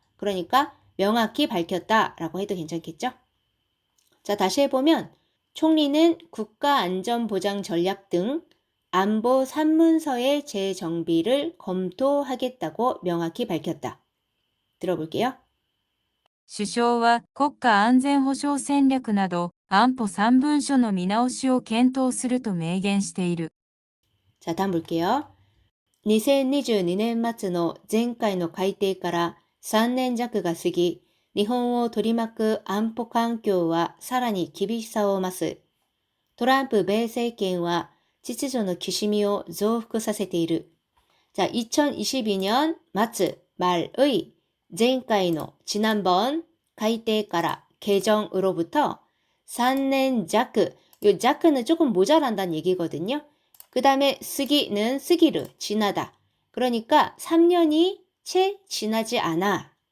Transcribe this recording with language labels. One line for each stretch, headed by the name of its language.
Korean: 그러니까 명확히 밝혔다라고 해도 괜찮겠죠? 자, 다시 해보면 총리는 국가안전보장 전략 등 안보 3문서의 재정비를 검토하겠다고 명확히 밝혔다. 들어볼게요.
Japanese: 首相は国家安全保障戦略など安保3文書の見直しを検討すると明言している。
Korean: 자, 다음 볼게요.
Japanese: 2022年末の前回の改定から3年弱が過ぎ、日本を取り巻く安保環境はさらに厳しさを増す。トランプ米政権は秩序のきしみを増幅させている.
Korean: 자, 2022년 말의
Japanese: 前回の
Korean: 지난번
Japanese: 改定から
Korean: 개정으로부터 3년 자크, 요 자크는 조금 모자란다는 얘기거든요. 그 다음에 쓰기는 쓰기르, 지나다. 그러니까 3년이 채 지나지 않아.